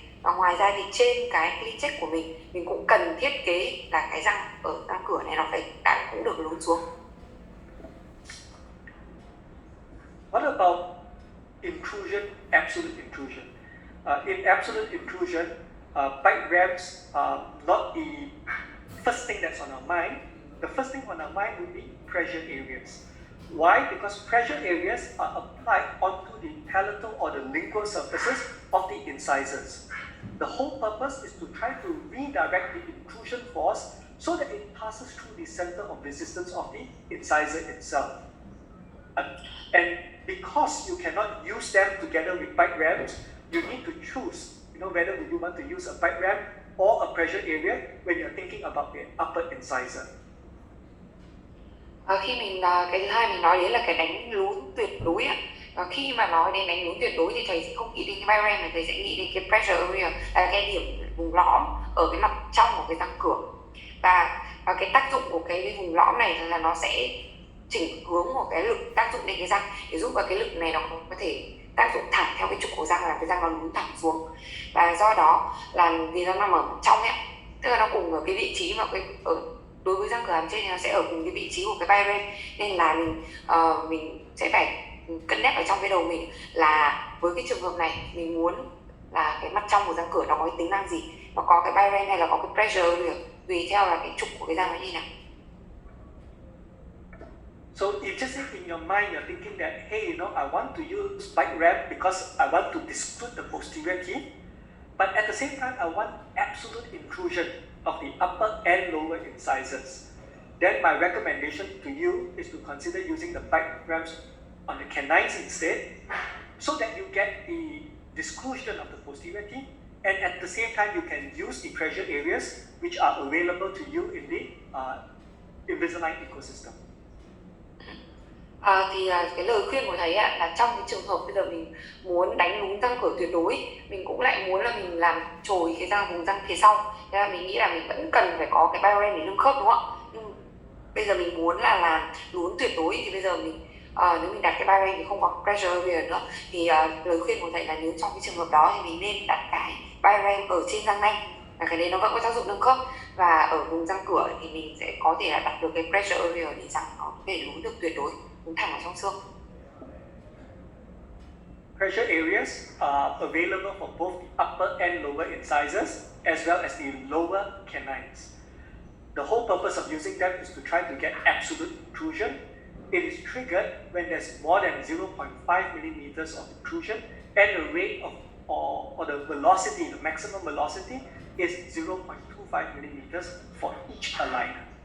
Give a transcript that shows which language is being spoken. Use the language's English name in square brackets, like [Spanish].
[Vietnamese] Và ngoài ra thì trên cái clean check của mình cũng cần thiết kế là cái răng ở răng cửa này nó phải cũng được lún xuống. [English] What about intrusion, absolute intrusion? In absolute intrusion, bike ramps are not the first thing that's on our mind. The first thing on our mind would be pressure areas. Why? Because pressure areas are applied onto the palatal or the lingual surfaces of the incisors. The whole purpose is to try to redirect the intrusion force so that it passes through the center of resistance of the incisor itself. And because you cannot use them together with bike ramps, you need to choose, whether you want to use a bike ramp or a pressure area when you're thinking about the upper incisor. [Vietnamese] Khi mình cái thứ hai mình nói đến là cái đánh lún tuyệt đối ạ. Khi mà nói đến đánh lún tuyệt đối thì thầy sẽ không nghĩ đến cái bay ram mà thầy sẽ nghĩ đến cái pressure area, là cái điểm vùng lõm ở cái mặt trong của cái răng cửa. Và cái tác dụng của cái vùng lõm này là nó sẽ chỉnh hướng của cái lực tác dụng lên cái răng để giúp vào cái lực này nó có thể tác dụng thẳng theo cái trục của răng, làm cái răng nó lún thẳng xuống. Và do đó là vì nó nằm ở mặt trong ấy, tức là nó cùng ở cái vị trí mà đối với răng cửa hàm trên thì nó sẽ ở cùng cái vị trí của cái bay ram, nên là mình sẽ phải cân nhắc ở trong cái đầu mình là với cái trường hợp này mình muốn là cái mặt trong của răng cửa nó có cái tính năng gì, nó có cái bay ram hay là có cái pressure area, tùy theo là cái trục của cái răng nó như nào. [English] So if just in your mind you're thinking that, hey, I want to use bike ramp because I want to disclude the posterior teeth, but at the same time I want absolute intrusion of the upper and lower incisors, then my recommendation to you is to consider using the bike ramps on the canines instead, so that you get the disclusion of the posterior teeth, and at the same time you can use the pressure areas which are available to you in the Invisalign ecosystem. [Vietnamese] Thì cái lời khuyên của thầy là trong cái trường hợp bây giờ mình muốn đánh lún răng cửa tuyệt đối, mình cũng lại muốn là mình làm trồi cái vùng răng phía sau, thế là mình nghĩ là mình vẫn cần phải có cái bay ram để nâng khớp, đúng không ạ? Nhưng bây giờ mình muốn là làm lún tuyệt đối thì bây giờ nếu mình đặt cái bay ram thì không có pressure area nữa, thì lời khuyên của thầy là nếu trong cái trường hợp đó thì mình nên đặt cái bay ram ở trên răng nanh, là cái đấy nó vẫn có tác dụng nâng khớp, và ở vùng răng cửa thì mình sẽ có thể là đặt được cái pressure area để răng nó có thể lún được tuyệt đối, lún thẳng ở trong xương. [English] Pressure areas are available for both the upper and lower incisors as well as the lower canines. The whole purpose of using them is to try to get absolute intrusion. It is triggered when there's more than 0.5 millimeters of intrusion and the rate of or the velocity, the maximum velocity is 0.25 millimeters for each aligner.